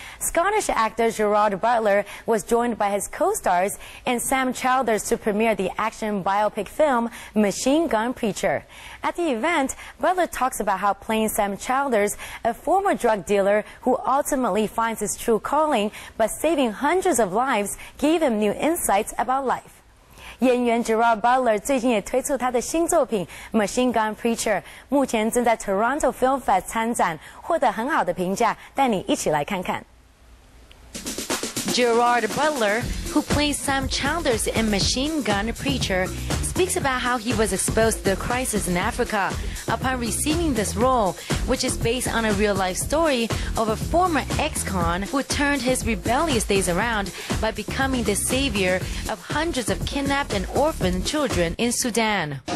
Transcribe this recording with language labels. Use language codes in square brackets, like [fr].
[en] Scottish actor Gerard Butler was joined by his co-stars and Sam Childers to premiere the action biopic film Machine Gun Preacher. At the event, Butler talks about how playing Sam Childers, a former drug dealer who ultimately finds his true calling but saving hundreds of lives, gave him new insights about life. [zh] 演员 Gerard Butler 最近也推出他的新作品《Machine Gun Preacher》，目前正在 Toronto Film Fest 参展，获得很好的评价。带你一起来看看。 [en] Gerard Butler, who plays Sam Childers in Machine Gun Preacher, speaks about how he was exposed to the crisis in Africa upon receiving this role, which is based on a real-life story of a former ex-con who turned his rebellious days around by becoming the savior of hundreds of kidnapped and orphaned children in Sudan.